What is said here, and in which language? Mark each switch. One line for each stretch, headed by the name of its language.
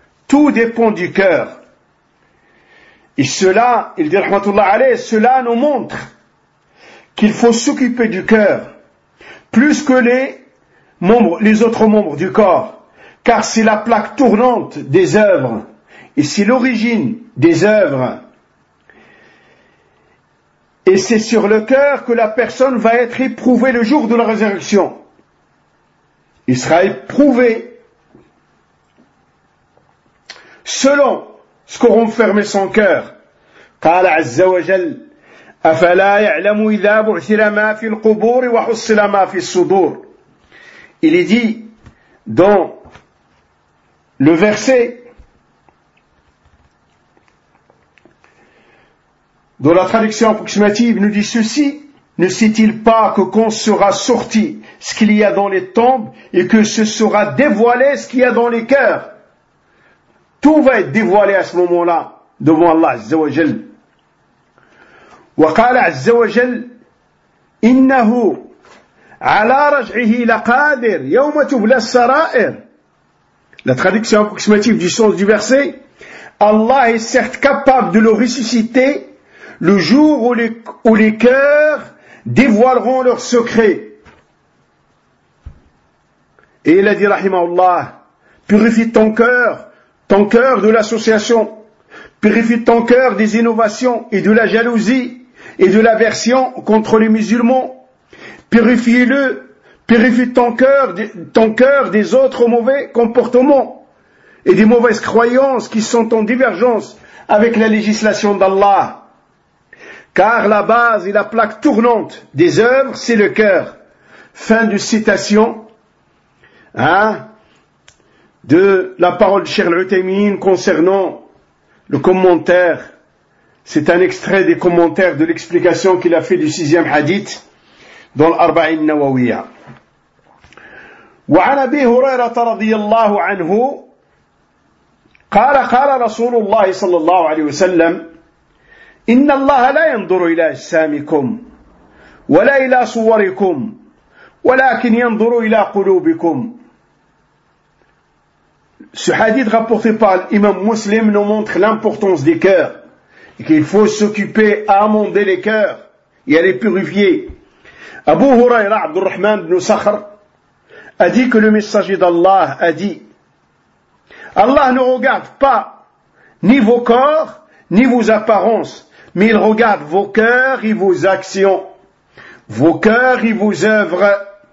French: Tout dépend du cœur. Et cela, il dit rahmatullah alayh, cela nous montre qu'il faut s'occuper du cœur plus que les autres membres du corps, car c'est la plaque tournante des œuvres et c'est l'origine des œuvres. Et c'est sur le cœur que la personne va être éprouvée le jour de la résurrection. Il sera éprouvé selon ce qu'auront fermé son cœur.
Arabic: قال عز وجل أفلا يعلم إذا بعثر ما في القبور وحصل ما في الصدور.
French: Il est dit dans le verset dont la traduction approximative nous dit ceci, ne sait-il pas que quand sera sorti ce qu'il y a dans les tombes et que ce sera dévoilé ce qu'il y a dans les cœurs. Tout va être dévoilé à ce moment-là devant Allah Azza wa Jal.
Arabic: وقال عز وجل إنه على رجعه لقادر يوم تبلى السرائر.
French: La traduction approximative du sens du verset, Allah est certes capable de le ressusciter le jour où les cœurs dévoileront leurs secrets. Et il a dit, rahimahullah, purifie ton cœur de l'association, purifie ton cœur des innovations et de la jalousie et de l'aversion contre les musulmans. Purifie-le, purifie ton cœur des autres mauvais comportements et des mauvaises croyances qui sont en divergence avec la législation d'Allah. Car la base et la plaque tournante des œuvres, c'est le cœur. Fin de citation, de la parole de Cheikh Al-Uthaymeen concernant le commentaire. C'est un extrait des commentaires de l'explication qu'il a fait du sixième hadith dans l'Arba'in Nawawiyya.
Arabic: وعن أبي هريرة رضي الله عنه قال قال رسول الله صلى الله عليه وسلم إن الله لا ينظر إلى أجسامكم ولا إلى صوركم ولكن ينظر إلى قلوبكم.
French: Ce hadith rapporté par l'imam Muslim nous montre l'importance des cœurs et qu'il faut s'occuper à amender les cœurs et à les purifier. Abu Huraira Abdurrahman ibn Sakhr a dit que le messager d'Allah a dit, Allah ne regarde pas ni vos corps, ni vos apparences, mais il regarde vos cœurs et vos actions, vos cœurs et vos œuvres.